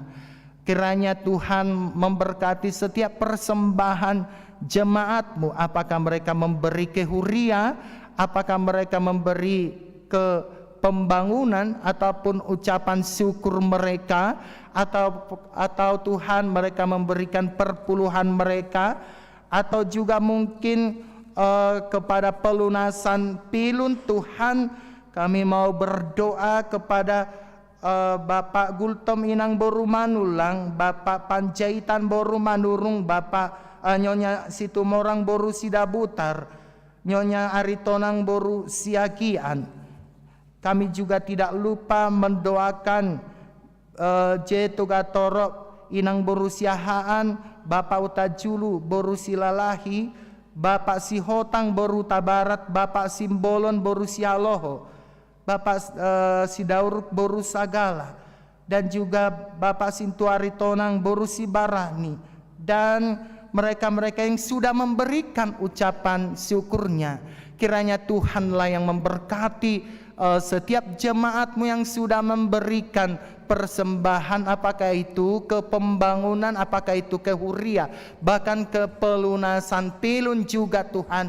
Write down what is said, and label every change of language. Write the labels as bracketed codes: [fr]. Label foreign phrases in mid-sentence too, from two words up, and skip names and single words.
[id] Kiranya Tuhan memberkati setiap persembahan jemaat-Mu, apakah mereka memberi ke huria, apakah mereka memberi ke pembangunan ataupun ucapan syukur mereka, atau Tuhan mereka memberikan perpuluhan mereka, atau juga mungkin kepada pelunasan pilun. Tuhan, kami mau berdoa kepada Bapak Gultom Inang Boru Manulang, Bapak Panjaitan Boru Manurung, Bapak Nyonya Situmorang Boru Sidabutar, Nyonya Aritonang Boru Siagian. Kami juga tidak lupa mendoakan Jetugatoro Inang Boru Siahaan, Bapak Utajulu Boru Silalahi, Bapak Sihotang Boru Tabarat, Bapak Simbolon Boru Sialoho, Bapak Sidauruk Boru Sagala, dan juga Bapak Sintuari Tonang Boru Sibarani, dan mereka-mereka yang sudah memberikan ucapan syukurnya. Kiranya Tuhanlah yang memberkati setiap jemaat-Mu yang sudah memberikan persembahan, apakah itu ke pembangunan, apakah itu ke huria, bahkan ke pelunasan pilun juga Tuhan.